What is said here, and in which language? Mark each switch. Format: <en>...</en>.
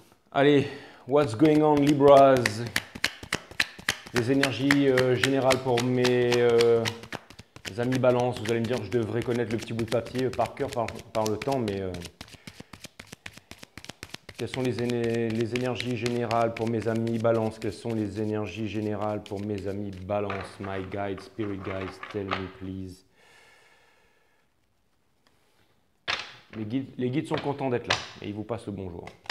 <fr>Allez.</fr> <en>What's going on, Libras?</en> <fr>Les énergies générales pour mes amis Balance. Vous allez me dire que je devrais connaître le petit bout de papier par cœur, par le temps, mais quelles sont les énergies générales pour mes amis Balance? Quelles sont les énergies générales pour mes amis Balance?</fr> <en>My guide, spirit guides, tell me please.</en> <fr>Les guides sont contents d'être là et ils vous passent le bonjour.</fr>